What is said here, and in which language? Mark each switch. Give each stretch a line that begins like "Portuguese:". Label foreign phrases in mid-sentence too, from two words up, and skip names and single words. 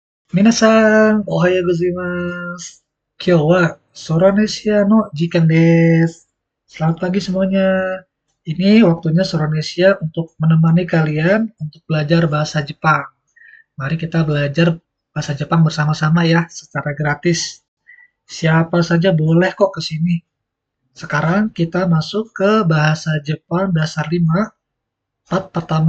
Japanese: 皆さん、おはようございます. Kyou wa Soronesia no jikan desu.
Indonesian: Selamat pagi semuanya. Ini waktunya Soronesia untuk menemani kalian untuk belajar bahasa Jepang. Mari kita belajar bahasa Jepang bersama-sama ya, secara gratis. Siapa saja boleh kok ke sini. Sekarang kita masuk ke bahasa Jepang dasar 5, part pertama.